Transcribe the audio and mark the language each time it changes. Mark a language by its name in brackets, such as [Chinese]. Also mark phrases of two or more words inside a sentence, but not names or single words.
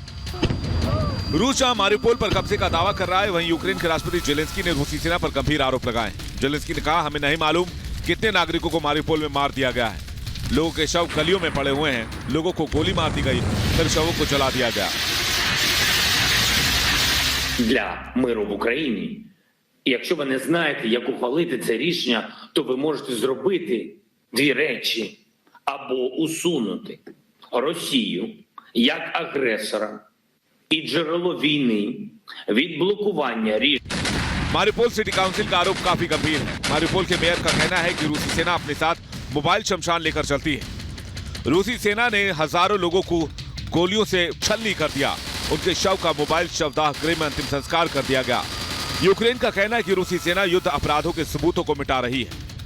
[Hindi] रूस जहां मारियोपोल पर कब्जे का दावा कर रहा है, वहीं यूक्रेन के राष्ट्रपति जेलेंस्की ने रूसी सेना पर गंभीर आरोप लगाए। जेलेंस्की ने कहा, हमें नहीं मालूम कितने नागरिकों को मारियोपोल में मार दिया गया है। लोगों के शव गलियों में पड़े हुए हैं, लोगों को गोली मार दी गई, फिर शवों को जला दिया गया। [Ukrainian] Для миру в Україні. І якщо ви не знаєте, як ухвалити це рішення, то ви можете зробити дві речі: або усунути Росію як агресора і джерело війни від блокування рішень. [Hindi] मारियोपोल सिटी काउंसिल का आरोप काफी गंभीर है। मारियोपोल के मेयर का कहना है कि रूसी सेना अपने साथ मोबाइल शमशान लेकर चलती है। रूसी सेना ने हजारों लोगों को गोलियों से छलनी कर दिया। उनके शव का मोबाइल शवदाह गृह में अंतिम संस्कार कर दिया गया। यूक्रेन का कहना है कि रूसी सेना युद्ध अपराधों के सबूतों को मिटा रही है।